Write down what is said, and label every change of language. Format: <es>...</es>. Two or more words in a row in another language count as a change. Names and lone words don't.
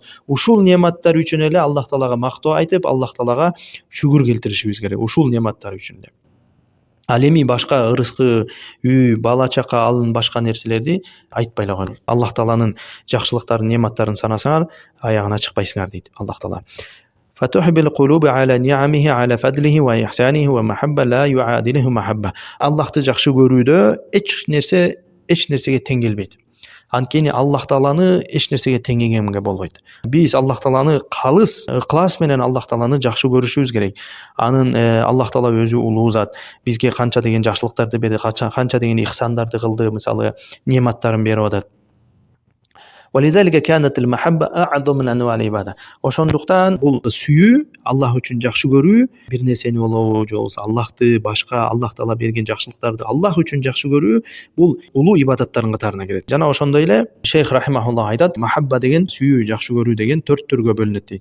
<ky>Ушул нематтар үчүн эле Аллах таалага мактоо айтып, Аллах таалага шүгүр келтиришибиз керек, ушул нематтар үчүн эле. Ал эми башка рызкы, үй, бала чака, алын башка нерселерди айтпайлар койгон. Аллах тааланын жакшылыктарын, нематтарын санасаңар, аягына чыкпайсыңар дейт Аллах таала.</ky> <ar>فتحب القلوب على نعمه على فضله وإحسانه ومحبة لا يعادلها محبة.</ar> <ky>Аллахты жакшы көрүүдө эч нерсеге тең келбейт. Анткени Аллах тааланы эч нерсеге теңегенге болбойт. Биз Аллах тааланы калыс, ыклас менен Аллах тааланы жакшы көрүшүбүз керек. Анын Аллах таала өзү улуу зат, бизге канча деген жакшылыктарды берди, канча деген ихсандарды кылды, мисалы нематтарын берип атат.</ky> <ar>ولذلك كانت المحبة أعظم من أنواع العبادة.</ar> <ky>Ошондуктан бул сүйүү, Аллах үчүн жакшы көрүү, бир нерсени болобу, же болбосо Аллахты, башка Аллах таала берген жакшылыктарды Аллах үчүн жакшы көрүү, бул улуу ибадаттардын катарына кирет. Жана ошондой эле Шейх рахимахуллах айтат, махабба деген, сүйүү, жакшы көрүү деген 4 түргө бөлүнөт дейт.</ky>